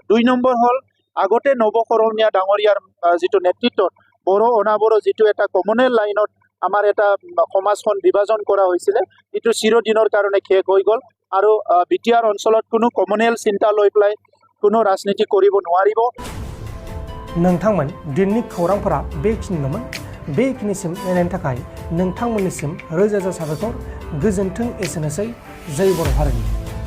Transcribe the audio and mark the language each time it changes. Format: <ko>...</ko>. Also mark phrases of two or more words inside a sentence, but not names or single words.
<as>2 নম্বৰ হ'ল আগতে নৱকৰণীয়া ডাঙৰীয়াৰ যিটো নেতৃত্বত বড়ো অনাবড়ো যিটো এটা কমনেল লাইনত আমাৰ এটা সমাজখন বিভাজন কৰা হৈছিলে, এইটো চিৰদিনৰ কাৰণে শেষ হৈ গ'ল আৰু বিটিআৰ অঞ্চলত কোনো কমনেল চিন্তা লৈ পেলাই কোনো राजनीति কৰিব নোৱাৰিব।</as> <brx>नोंथांमोन दिननि खौरांफोरा बेखिनिल'मोन। बेखिनिसिम नायनायनि थाखाय नोंथांमोननिसिम रोजा रोजा साबायखर। गोजोन्थों। एसेनोसै। जय बर' हारिनि।</brx>